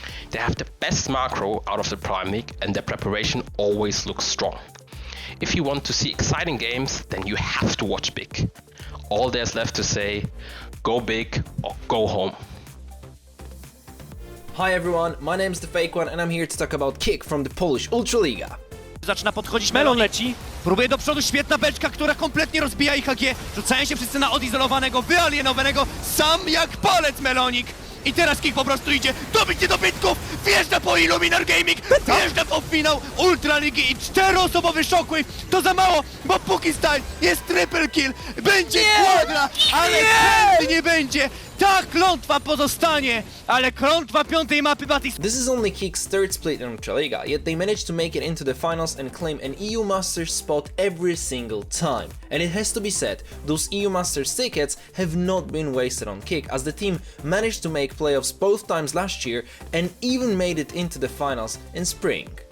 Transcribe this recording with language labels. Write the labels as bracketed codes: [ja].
[en] They have the best macro out of the Prime League and their preparation always looks strong. If you want to see exciting games, then you have to watch Big. All there's left to say, go big or go home. Hi everyone, my name is The Fake One and I'm here to talk about Kick from the Polish Ultraliga. [pl] Zaczyna podchodzić Melon leci, próbuje do przodu, świetna beczka, która kompletnie rozbija IHG. Rzucają się wszyscy na odizolowanego, wyalienowanego, sam jak palec Melonik. I teraz Kick po prostu idzie, dobić niedobitków, wjeżdża po Illuminar Gaming, wjeżdża po finał Ultraligi i 4-osobowy Shockwave. To za mało, bo póki style jest triple kill, będzie kwadra, ale chętnie nie będzie. Ta klątwa pozostanie, ale klątwa piątej mapy BETIS. [en] This is only Kick's third split in Ultraliga, yet they managed to make it into the finals and claim an EUMasters spot every single time. And it has to be said, those EUMasters tickets have not been wasted on Kick, as the team managed to make playoffs both times last year and even made it into the finals in spring.